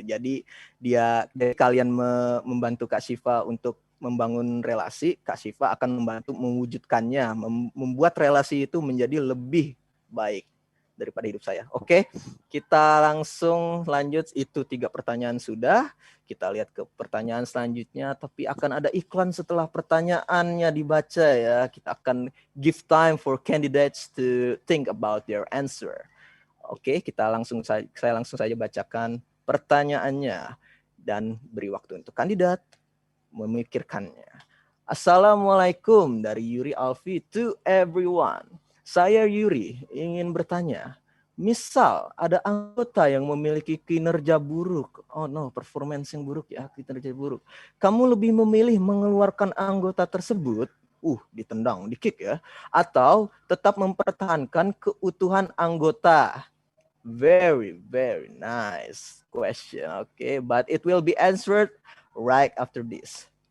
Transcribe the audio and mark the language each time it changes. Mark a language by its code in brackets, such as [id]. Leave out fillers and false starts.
[id] Jadi dari kalian membantu Kak Syifa untuk membangun relasi, Kak Syifa akan membantu mewujudkannya, membuat relasi itu menjadi lebih baik daripada hidup saya. Oke, kita langsung lanjut. Itu 3 pertanyaan sudah. Kita lihat ke pertanyaan selanjutnya, tapi akan ada iklan setelah pertanyaannya dibaca ya. Kita akan [en] give time for candidates to think about their answer. [id] Oke, saya langsung saja bacakan pertanyaannya dan beri waktu untuk kandidat memikirkannya. Assalamualaikum dari Yuri Alfi to everyone. Saya Yuri ingin bertanya, misal ada anggota yang memiliki kinerja buruk, performance yang buruk ya, kinerja buruk. Kamu lebih memilih mengeluarkan anggota tersebut, ditendang, di-kick ya, atau tetap mempertahankan keutuhan anggota? [en] Very, very nice question. Okay, but it will be answered right after this.